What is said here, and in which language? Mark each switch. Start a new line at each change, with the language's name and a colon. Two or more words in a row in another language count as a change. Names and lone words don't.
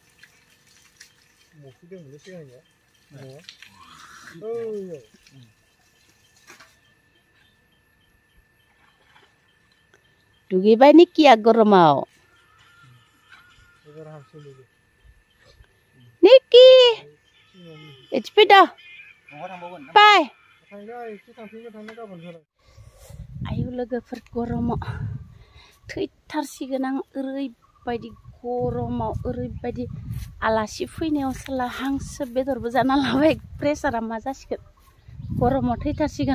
Bodo: दुगैबाय निक्कीया गरमाव।
English: निक्की it's better bye।
Bodo: आयु लोगोफोर गरमाव थैथारसिगोन आं ओरैबायदि गरमाव ओरैबायदि आलासि फैनायाव साला हांसो बेदरबो जाना लाबाय। प्रेसारा मा जासिगोन गरमाव थैथारसिगोन।